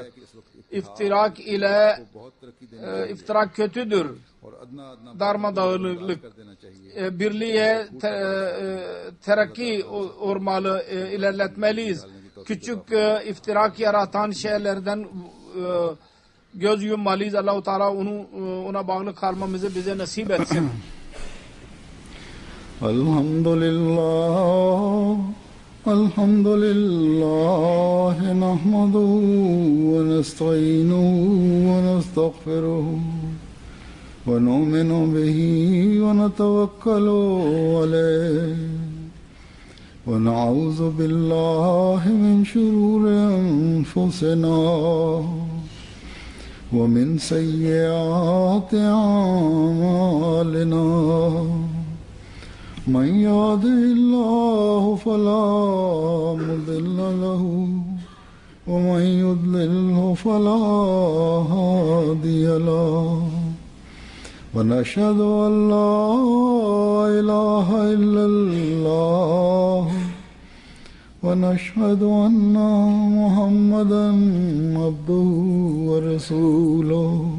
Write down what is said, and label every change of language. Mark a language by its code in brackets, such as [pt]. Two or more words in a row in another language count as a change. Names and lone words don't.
[tr] İftirak ile [ur] بہت ترقی دینے [tr] iftirak kötüdür. [ur] اور ادنیٰ ادنیٰ [tr] Darmadağınıklık. [ur] کر دینا چاہیے. [tr] Birliğe terakki olmalı, ilerletmeliyiz. Küçük iftirak yaratan şeylerden göz yummalıyız. Allah-u Teala ona bağlı kalmamızı bize nasip etsin. [ar] الحمد لله، الحمد لله، نحمده ونستعينه ونستغفره ونؤمن به ونتوكل عليه. ونعوذ بالله من شرور أنفسنا ومن سيئات أعمالنا من يهده الله فلا مضل له ومن يضلله فلا هادي له ونشهد أن لا إله إلا الله ونشهد أن محمدا عبده ورسوله